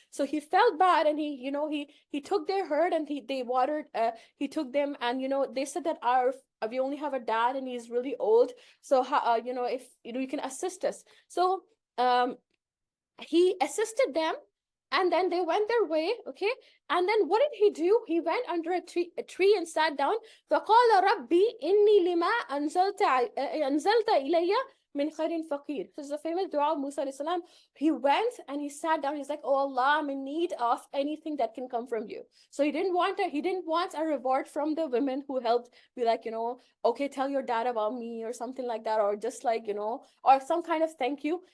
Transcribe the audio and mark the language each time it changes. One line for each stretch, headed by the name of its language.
English: So he felt bad, and he took their herd, and they watered, he took them, and they said that we only have a dad, and he's really old, so if you can assist us. So he assisted them, and then they went their way. Okay, and then what did he do? He went under a tree and sat down.
Arabic: فقال ربي إني لما أنزلت إلي من خير فقير.
English: This is a famous dua of Musa alayhi salam. He went and he sat down. He's like, oh Allah, I'm in need of anything that can come from you. So he didn't want a reward from the women who helped, be like, okay, tell your dad about me or something like that, or just like, or some kind of thank you.